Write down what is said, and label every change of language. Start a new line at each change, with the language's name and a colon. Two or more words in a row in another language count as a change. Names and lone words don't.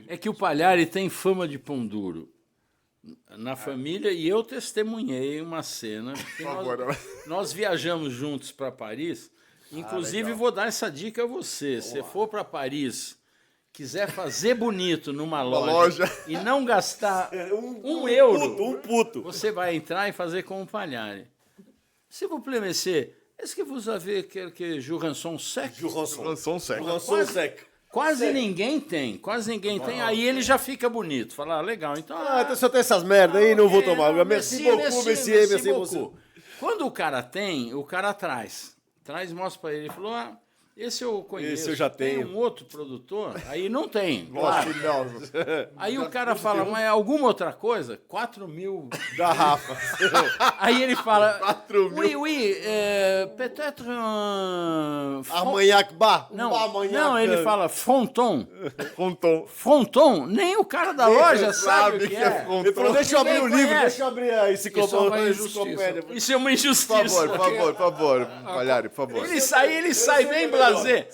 Portuguese: É que o Pagliari tem fama de pão duro na família e eu testemunhei uma cena. Que favor, nós viajamos juntos para Paris. Inclusive, vou dar essa dica a você. Se for para Paris, quiser fazer bonito numa loja e não gastar um euro, Um puto. você vai entrar e fazer com o Pagliari.
French: Se vous plaît, monsieur, est-ce que vous avez quelques Jurançon sec?
Portuguese: Lançou um século. Lançou o seco. Quase ninguém tem. Aí ele já fica bonito. Fala, legal, então... Ah, então só tem essas merda aí, não vou tomar.
French: Merci Merci beaucoup.
Portuguese: Quando o cara tem, o cara traz. Traz e mostra pra ele. Ele falou, Esse eu conheço. Esse eu já tenho. Tem um outro produtor, aí não tem. Claro. Claro. Aí o cara fala, mas alguma outra coisa? 4.000 Garrafa. Aí ele fala, 4.000.
French: oui, peut-être un...
Portuguese: Armagnac bar. Não, Armagnac. não, ele fala fronton. Fronton. Fronton, nem o cara da loja sabe o que é. Ele falou, deixa eu abrir o Ninguém livro, conhece. deixa eu abrir a Isso é uma enciclopédia. Isso é uma Por injustiça. favor, por favor, Palhari, por favor. Ele sai bem blasé.